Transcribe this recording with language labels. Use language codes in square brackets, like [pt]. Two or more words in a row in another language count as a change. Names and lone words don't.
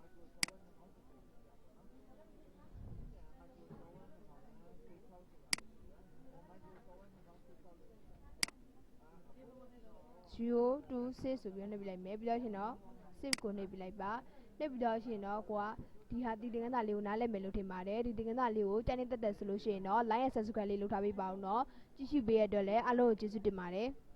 [my] 0 to 6ဆိုပြီးနှိပ်ပြလိုက်မယ်ပြီးတော့ရှင်တော့ save ကိုနှိပ်ပြလိုက်ပါနှိပ်ပြီးတော့ရှင်တော့ကိုကဒီဟာဒီသင်ခန်းစာလေးကိုနားလည်မယ်လို့ထင်ပါတယ်ဒီသင်ခန်းစာလေးကိုကြိုက်နေတက်ဆိုလို့ရှိရင်တော့ [en] like and subscribe [my] လေးလုပ်ထားပေးပါဦးเนาะကြည့်ရှုပေးရတဲ့အတွက်လည်းအားလုံးကိုကျေးဇူးတင်ပါတယ်